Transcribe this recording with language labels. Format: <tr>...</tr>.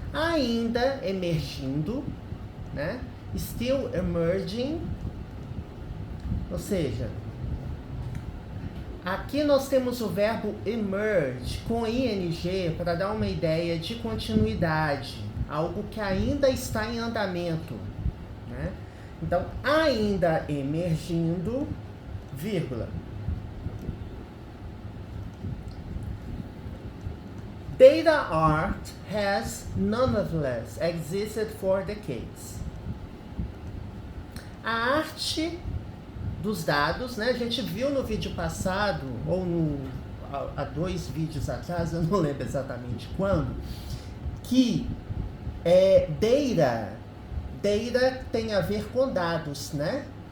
<pt>Ainda emergindo, né?</pt> <en>Still emerging,</en> <pt>ou seja, aqui nós temos o verbo emerge com ing para dar uma ideia de continuidade, algo que ainda está em andamento, né? Então, ainda emergindo, vírgula.</pt> <en>Data art has nonetheless existed for decades.</en> <pt>A arte dos dados, né? A gente viu no vídeo passado, ou há 2 vídeos atrás, eu não lembro exatamente quando, que data tem a ver com dados, né?</pt>